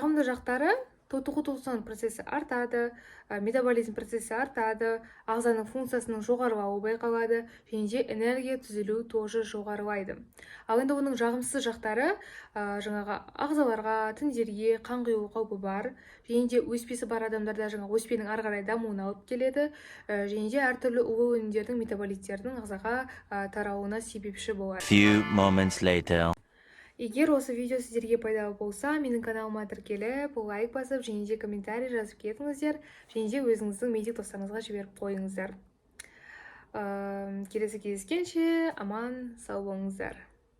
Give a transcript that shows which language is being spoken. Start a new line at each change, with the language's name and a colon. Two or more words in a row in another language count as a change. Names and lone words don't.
Kazakh: Жағымды жақтары тотығу тоқсан процесі артады, метаболизм процесі артады, ағзаның функциясының жоғарылауы байқалады, және де энергия түзілу тоже жоғарылайды. Ал енді оның жағымсыз жақтары жаңағы ағзаларға, тіндерге қан құю қаупі бар, және де өспесі бар адамдарда жаңағы өспенің ары қарай дамуына алып келеді, және де әртүрлі улы өнімдердің метаболиттердің ағзаға тарауына себепші болады.
English: Few moments later.
Kazakh: Егер осы видео сіздерге пайдалы болса, менің каналыма тіркеліп, лайк басып, және де комментарий жазып кетіңіздер, және де өзіңіздің медик достарыңызға жіберіп қойыңыздар. Келесі кездескенше аман сау болыңыздар.